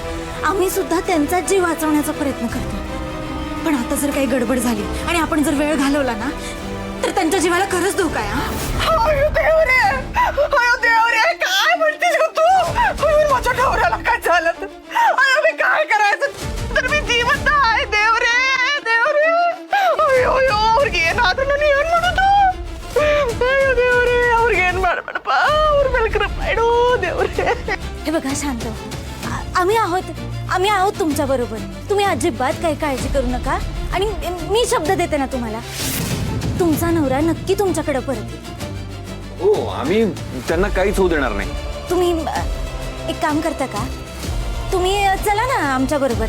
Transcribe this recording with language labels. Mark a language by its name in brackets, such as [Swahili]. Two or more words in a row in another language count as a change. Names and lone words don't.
[Marathi] आम्ही सुद्धा त्यांचा जीव वाचवण्याचा प्रयत्न करतो. पण आता जर काही गडबड झाली आणि आपण जर वेळ घालवला ना, तर त्यांच्या जीवाला खरंच धोका आहे. अयो देव रे, अयो देव रे, काय म्हणतेस ग तू? अयो, माझ्या नवऱ्याला काय झालं तर? अयो मी काय करायचं? तर मी जिवंत आहे. देव रे, देव रे. अयो अयो, [Kannada] ಅವ್ರಿಗೆ ಏನಾದ್ರೂ ಏನು ಮಾಡೋದು? ಅಯ್ಯೋ ದೇವ್ರೇ, ಅವ್ರಿಗೆ ಏನ್ ಮಾಡ್ಬೇಡಪ್ಪ, ಅವ್ರ ಮೇಲೆ ಕೃಪೆ ಇಡು ದೇವ್ರೇ. [Marathi] हे बघा शांत व्हा. आम्ही आहोत तुमच्या बरोबर. तुम्ही अजिबात काही काळजी करू नका. आणि मी शब्द देते ना तुम्हाला, तुमचा नवरा नक्की तुमच्याकडे परत येईल. हो, आम्ही त्यांना काहीच होऊ देणार नाही. तुम्ही एक काम करता का, तुम्ही चला ना आमच्या बरोबर.